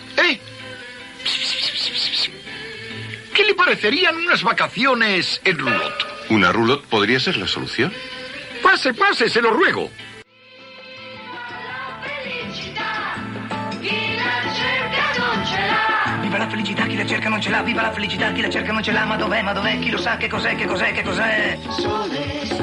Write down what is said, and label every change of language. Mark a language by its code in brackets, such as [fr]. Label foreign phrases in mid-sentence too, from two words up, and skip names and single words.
[es] ¿Qué le parecerían unas vacaciones en roulotte? ¿Una roulotte podría ser la solución? Pase, pase, se lo ruego. [it] Viva la felicità, chi la cerca non ce l'ha. Viva la felicità, chi la cerca non ce l'ha. Ma dov'è, chi lo sa, che cos'è, che cos'è, che cos'è? Sole.